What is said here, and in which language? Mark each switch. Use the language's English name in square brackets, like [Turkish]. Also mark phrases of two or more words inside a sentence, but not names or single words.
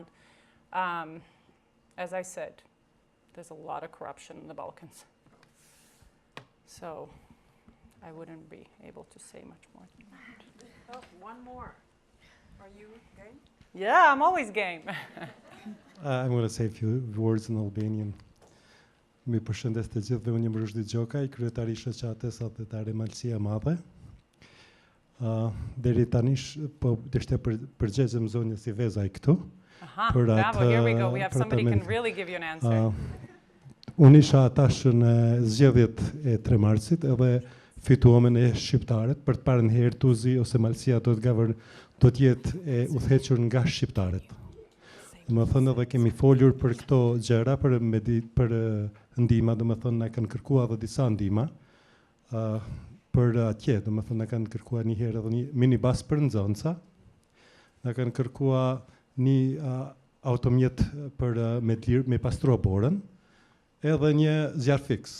[English] As I said, there's a lot of corruption in the Balkans. So I wouldn't be able to say much more than that. Oh, one more. Are you game? Yeah, I'm always game. I'm going to say a few words in Albanian. [Albanian] Mi përshëndes të gjithëve, unë jam Rushdi Gjokaj, kryetari i shoqatës Adhetare Malësia e Madhe. Deri tani po ishte përgjigjem zonjës i Vezaj këtu. [English] Bravo, here we go. We have somebody who can really give you an answer. [Albanian] Unë isha atash në zgjedhjet e 3 marsit edhe fituam e shqiptarët për të parën herë Tuzi ose Malësia do të jetë e udhëhequr nga shqiptarët. Më thënë edhe kemi folur për këto gjëra, për ndihma, do më thënë na kanë kërkuar edhe disa ndihma për atje, do më thënë na kanë kërkuar një herë edhe një minibus për nxënësa, na kanë kërkuar një automjet për me pastruar borën, edhe një zjarr fiks.